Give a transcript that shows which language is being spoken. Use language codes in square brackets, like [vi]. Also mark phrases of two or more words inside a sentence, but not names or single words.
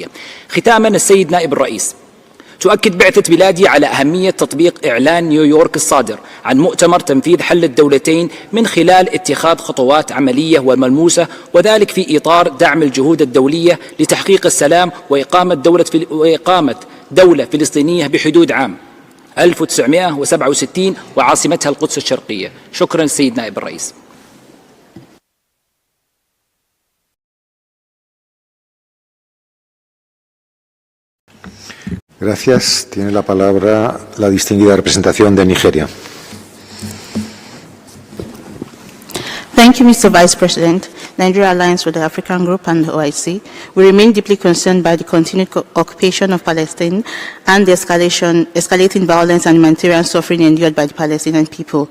[ar] ختاما السيد نائب الرئيس، تؤكد بعثة بلادي على أهمية تطبيق إعلان نيويورك الصادر عن مؤتمر تنفيذ حل الدولتين من خلال اتخاذ خطوات عملية وملموسة، وذلك في إطار دعم الجهود الدولية لتحقيق السلام وإقامة دولة فلسطينية بحدود عام 1967 وعاصمتها القدس الشرقية. شكرا سيد نائب الرئيس. [es] Gracias. Tiene la palabra la distinguida representación de Nigeria. [en] Thank you, Mr. Vice President. Nigeria Alliance with the African Group and the OIC, we remain deeply concerned by the continued occupation of Palestine and the escalating violence and humanitarian suffering endured by the Palestinian people.